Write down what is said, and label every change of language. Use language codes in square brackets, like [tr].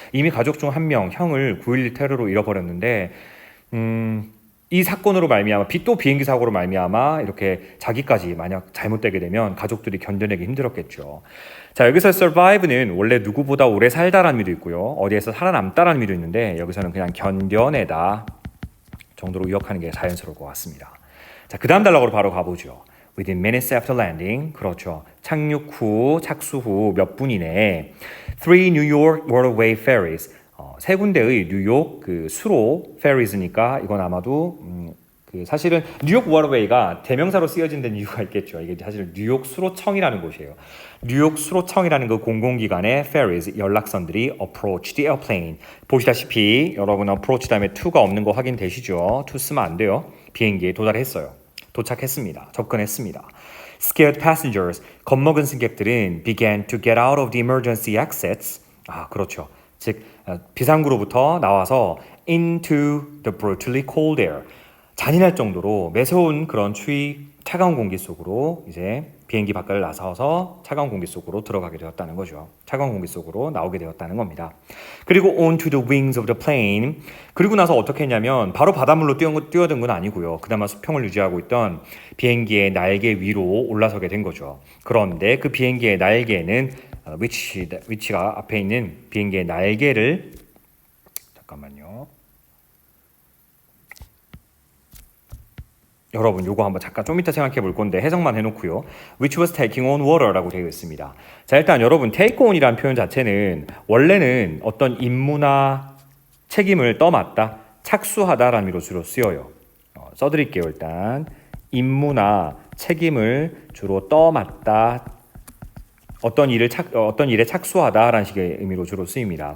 [ko] 이미 가족 중 한 명, 형을 9.11 테러로 잃어버렸는데 이 사건으로 말미암아 또 비행기 사고로 말미암아 이렇게 자기까지 만약 잘못되게 되면 가족들이 견뎌내기 힘들었겠죠. 자, 여기서 survive는 원래 누구보다 오래 살다라는 의미도 있고요. 어디에서 살아남다라는 의미도 있는데 여기서는 그냥 견뎌내다 정도로 의역하는 게 자연스러울 것 같습니다. 자, 그 다음 단락으로 바로 가보죠. [en] Within minutes after landing, 그렇죠. [ko] 착수 후 몇 분 이내에 3 New York Waterway ferries, 세 군데의 뉴욕 그 수로 ferries니까 이건 아마도 사실은 뉴욕 워터웨이가 대명사로 쓰여진 데는 이유가 있겠죠. 이게 사실 뉴욕 수로청이라는 곳이에요. 뉴욕 수로청이라는 그 공공기관의 ferries, 연락선들이 approach the airplane. 보시다시피 여러분 approach 다음에 to가 없는 거 확인되시죠? to 쓰면 안 돼요. 비행기에 도착했습니다. 접근했습니다. [en] Scared passengers, 겁먹은 승객들은 began to get out of the emergency exits. [ko] 그렇죠. [en] 즉 비상구로부터 나와서 into the brutally cold air. [ko] 잔인할 정도로 매서운 그런 차가운 공기 속으로 이제 비행기 밖을 나서서 차가운 공기 속으로 들어가게 되었다는 거죠. 차가운 공기 속으로 나오게 되었다는 겁니다. [en] 그리고 onto the wings of the plane. [ko] 그리고 나서 어떻게 했냐면 바로 바닷물로 뛰어든 건 아니고요. 그나마 수평을 유지하고 있던 비행기의 날개 위로 올라서게 된 거죠. 그런데 그 비행기의 날개는 위치가 앞에 있는 비행기의 날개를 잠깐만요. 여러분 요거 한번 잠깐 좀 이따 생각해 볼 건데 해석만 해놓고요. [en] Which was taking on water 라고 되어 있습니다. [ko] 자, 일단 여러분 take on이라는 표현 자체는 원래는 어떤 임무나 책임을 떠맡다, 착수하다라는 의미로 주로 쓰여요. 써드릴게요. 일단 임무나 책임을 주로 떠맡다, 어떤 일에 착수하다라는 식의 의미로 주로 쓰입니다.